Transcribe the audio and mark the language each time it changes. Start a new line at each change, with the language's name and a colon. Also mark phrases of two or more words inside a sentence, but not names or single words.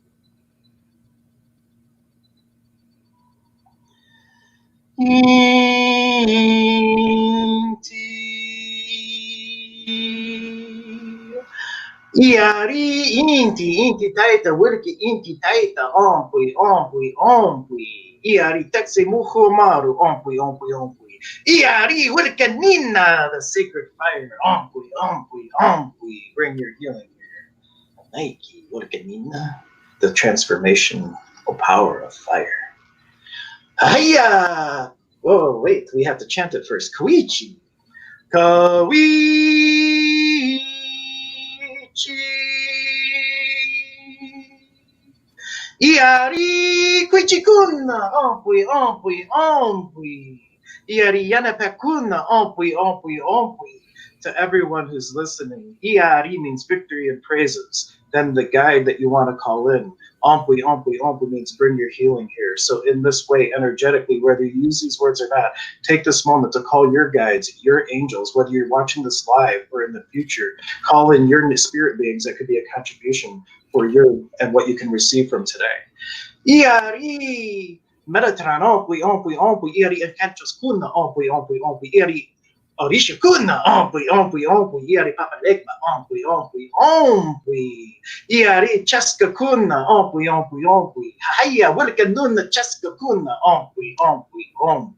Quechua: Inti. Iari inti taita wirki inti taita ompui, ompui, ompui. Iari taxi muhu maru, ompui, ompui, ompui. Iari wirka nina,
English: the sacred fire,
Quechua: ompui, ompui, ompui.
English: Bring your healing here.
Quechua: Nike wirka nina,
English: the transformational power of fire. Hiya! Whoa, wait, we have to chant it first.
Quechua: Koichi. Koichi. Iari Quichikuna, ompui, ompui, ompui. Iari Yanapakuna, ompui, ompui, ompui.
English: To everyone who's listening, Iari means victory and praises. Then the guide that you want to call in,
Quechua: ompui, ompui, ompui
English: means bring your healing here. So in this way, energetically, whether you use these words or not, take this moment to call your guides, your angels, whether you're watching this live or in the future, call in your spirit beings that could be a contribution for you and what you can receive from today.
Quechua: Iari Metatran, ompui, ompui, ompui, iari encantos kuna, ompui, ompui, ompui, iari Orisha kuna, ompui, ompui, ompui, iari papalegma, ompui, ompui, ompui, iari chaska kuna, ompui, ompui, ompui, haya, wilka nuna chaska kuna, ompui, ompui, ompui.